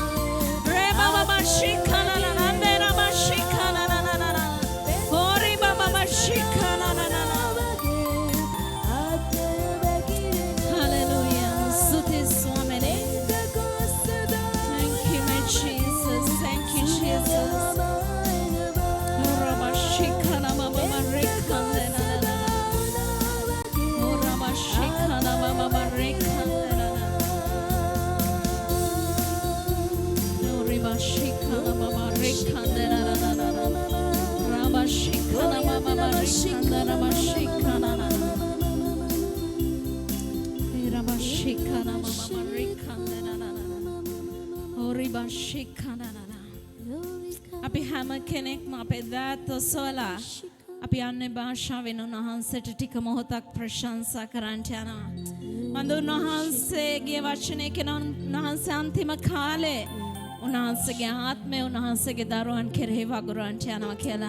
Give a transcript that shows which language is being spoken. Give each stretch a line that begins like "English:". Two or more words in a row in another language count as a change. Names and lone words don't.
English: Re baba baba shikana na na Rabba shikana na na na na. Ori baba baba shikana na na na. Hallelujah.
Sinhala: ස්තුති ස්වාමිනී.
English: Thank you, my Jesus. Thank you, Jesus. Rabba shikana baba barikande na na na. Rabba shikana baba barikande na na. Rabba shikana baba barikande na na na na. Rabba shikana baba barikande Rabba shikana na na. Rabba shikana baba barikande na na na. Rabba shikana na na.
Sinhala: අපි හැම කෙනෙක්ම අපේ දෑත් ඔසවලා අපි අන්නේ භාෂාවෙන් උන්වහන්සේට ටික මොහොතක් ප්‍රශංසා කරන්නට යනවා. මන්ද උන්වහන්සේගේ වචනය කියන උන්වහන්සේ අන්තිම කාලේ උන්වහන්සේගේ ආත්මය උන්වහන්සේගේ දරුවන් කෙරෙහි වගුරවන්නට යනවා කියලා.